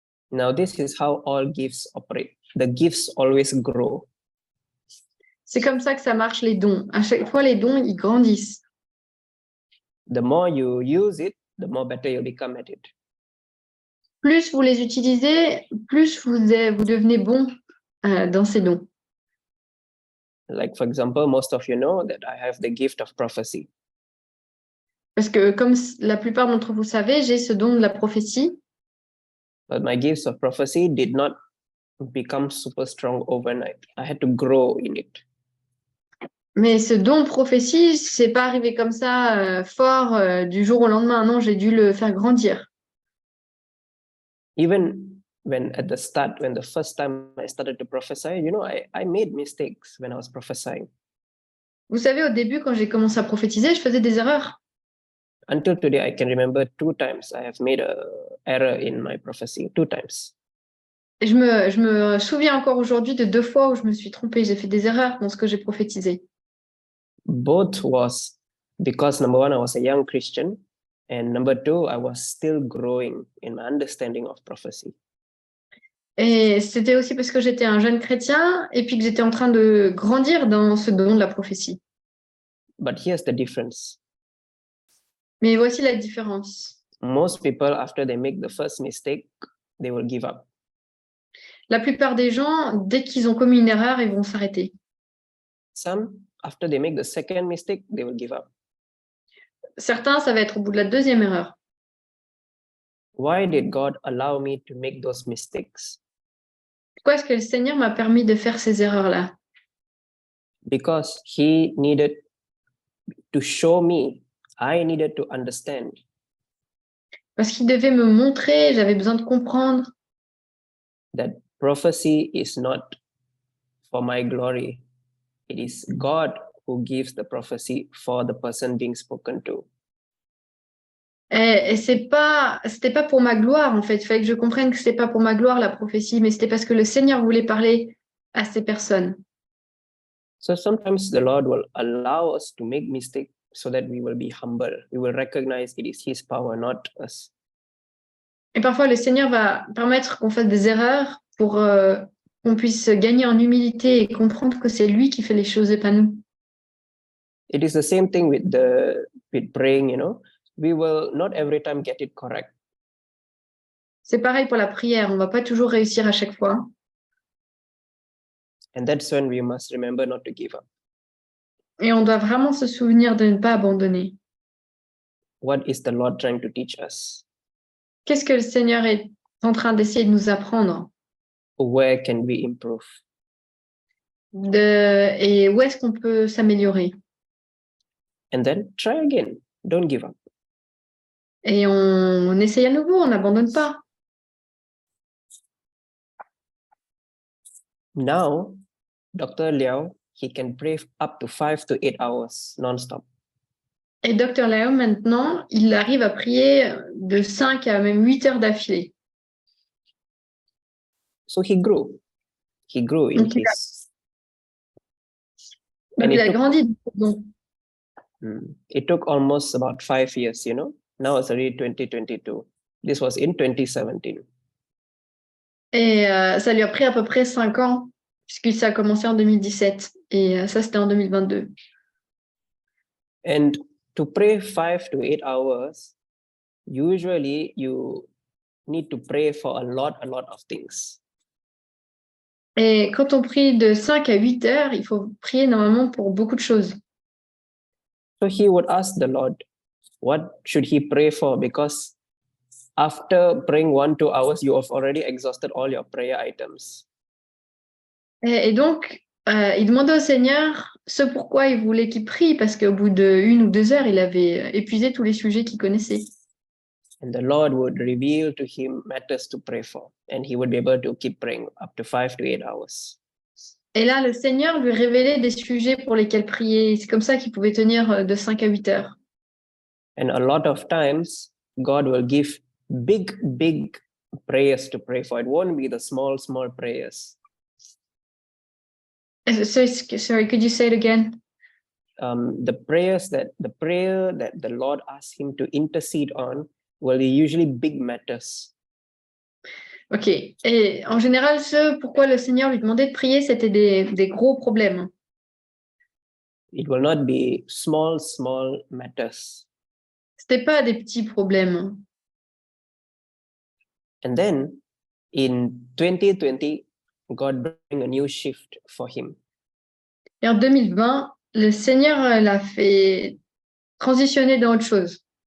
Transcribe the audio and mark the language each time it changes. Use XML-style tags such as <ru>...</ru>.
<en>Now, this is how all gifts operate. The gifts always grow.</en> <fr>C'est comme ça que ça marche, les dons. À chaque fois, les dons, ils grandissent.</fr> <en>The more you use it, the more better you become at it.</en> <fr>Plus vous les utilisez, plus vous devenez bon dans ces dons.</fr> <en>Like, for example, most of you know that I have the gift of prophecy.</en> <fr>Parce que, comme la plupart d'entre vous savez, j'ai ce don de la prophétie.</fr> <en>But my gifts of prophecy did not become super strong overnight. I had to grow in it.</en> <fr>Mais ce don de prophétie, c'est pas arrivé comme ça fort du jour au lendemain. Non, j'ai dû le faire grandir.</fr> <en>Even when the first time I started to prophesy, I made mistakes when I was prophesying.</en> <fr>Vous savez, au début, quand j'ai commencé à prophétiser, je faisais des erreurs.</fr> <en>Until today, I can remember 2 times I have made an error in my prophecy, 2 times.</en> <fr>Et je me souviens encore aujourd'hui de 2 fois où je me suis trompée. J'ai fait des erreurs dans ce que j'ai prophétisé.</fr> <en>Both was because number 1, I was a young Christian, and number 2, I was still growing in my understanding of prophecy.</en> <fr>Et c'était aussi parce que j'étais un jeune chrétien et puis que j'étais en train de grandir dans ce don de la prophétie.</fr> <en>But here's the difference.</en> <fr>Mais voici la différence.</fr> <en>Most people, after they make the first mistake, they will give up.</en> <fr>La plupart des gens, dès qu'ils ont commis une erreur, ils vont s'arrêter.</fr> <en>Some, after they make the second mistake, they will give up.</en> <fr>Certains, ça va être au bout de la 2e erreur.</fr> <en>Why did God allow me to make those mistakes?</en> <fr>Pourquoi est-ce que le Seigneur m'a permis de faire ces erreurs-là?</fr> <en>Because he needed to show me, I needed to understand.</en> <fr>Parce qu'il devait me montrer, j'avais besoin de comprendre</fr> <en>That prophecy is not for my glory. It is God who gives the prophecy for the person being spoken to.</en> <fr>et c'était pas pour ma gloire, en fait. Il fallait que je comprenne que c'était pas pour ma gloire, la prophétie, mais c'était parce que le Seigneur voulait parler à ces personnes.</fr> <en>So sometimes the Lord will allow us to make mistakes so that we will be humble. We will recognize it is His power, not us.</en> <fr>Et parfois, le Seigneur va permettre qu'on fasse des erreurs pour qu'on puisse gagner en humilité et comprendre que c'est lui qui fait les choses et pas nous.</fr> <en>It is the same thing with praying, you know. We will not every time get it correct.</en> <fr>C'est pareil pour la prière, on va pas toujours réussir à chaque fois.</fr> <en>And that's when we must remember not to give up.</en> <fr>Et on doit vraiment se souvenir de ne pas abandonner.</fr> <en>What is the Lord trying to teach us?</en> <fr>Qu'est-ce que le Seigneur est en train d'essayer de nous apprendre?</fr> <en>Where can we improve?</en> <fr>Et où est-ce qu'on peut s'améliorer?</fr> <en>And then try again. Don't give up.</en> <fr>Et on essaye à nouveau, on n'abandonne pas.</fr> <en>Now, Dr. Liao, he can pray up to 5 to 8 hours non-stop.</en> <fr>Et Dr. Lao, maintenant, il arrive à prier de 5 à même 8 heures d'affilée.</fr> <en>So he grew. He grew in</en> <fr>Donc,</fr> <en>his...</en> <fr>Donc,</fr> <en>And</en> <fr>il</fr> <en>it</en> <fr>a</fr> <en>took,</en> <fr>grandi. Donc,</fr> <en>it took almost about 5 years, you know. Now it's already 2022. This was in 2017.</en> <fr>et ça lui a pris à peu près 5 ans, puisque ça a commencé en 2017. Et ça, c'était en 2022.</fr> <en>And to pray 5 to 8 hours, usually you need to pray for a lot of things.</en> <fr>Et quand on prie de 5 à 8 heures, il faut prier normalement pour beaucoup de choses.</fr> <en>So he would ask the Lord, what should he pray for? Because after praying 1-2 hours, you have already exhausted all your prayer items.</en> <fr>Et donc, il demandait au Seigneur ce pourquoi il voulait qu'il prie, parce qu'au bout de 1 ou 2 heures, il avait épuisé tous les sujets qu'il connaissait.</fr> <en>And the Lord would reveal to him matters to pray for, and he would be able to keep praying up to 5 to 8 hours.</en> <fr>Et là, le Seigneur lui révélait des sujets pour lesquels prier. C'est comme ça qu'il pouvait tenir de 5 à 8 heures.</fr> <en>And a lot of times, God will give big prayers to pray for. It won't be the small prayers. Sorry, could you say it again? The prayer that the Lord asks him to intercede on will be usually big matters. Ok.</en> <fr>Et en général, ce pourquoi le Seigneur lui demandait de prier, c'était des gros problèmes.</fr> <en>It will not be small matters.</en> <fr>C'était pas des petits problèmes.</fr> <en>And then in 2020, God bring a new shift for him.</en> <fr>Et en 2020, le Seigneur l'a fait transitionner dans autre chose.</fr>